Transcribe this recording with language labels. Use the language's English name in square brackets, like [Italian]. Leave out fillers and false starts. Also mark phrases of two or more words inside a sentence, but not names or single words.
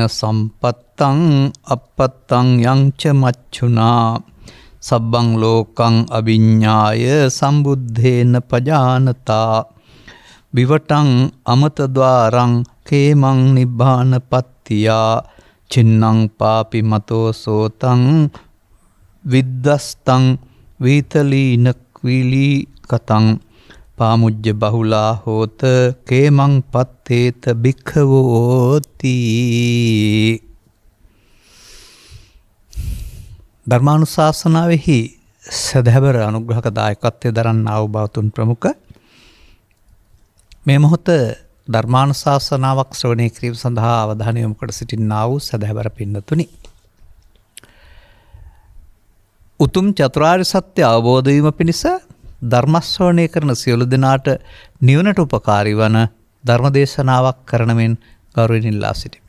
[Pali] සම්පත්තං අපත්තං යංච මච්චුනා සබ්බං ලෝකං අවිඤ්ඤාය සම්බුද්ධේන පජානතා විවටං අමතද්වාරං කේමං නිබ්බානපත්තියා චින්නං පාපි මතෝ සෝතං විද්දස්තං වීතලීන ක්විලී කතං පාමුජ්ජ බහුලා හෝත කේමං පත්තේත භික්ඛවෝති. [Sinhala] ධර්මානුශාසනාවෙහි සදහැවර අනුග්‍රහක දායකත්වයේ දරන්නා වූ බවතුන් ප්‍රමුඛ මේ මොහොත ධර්මානුශාසනාවක් ශ්‍රවණය කිරීම සඳහා අවධානය යොමු කර සිටින්නා වූ සදහැවර පින්නතුනි, උතුම් චතුරාර්ය සත්‍ය අවබෝධ වීම පිණිස ධර්මශ්‍රවණය කරන සියලු දෙනාට නිවනට උපකාරී වන ධර්මදේශනාවක් කරන මෙන් ගෞරවයෙන් ඉල්ලා සිටිමි.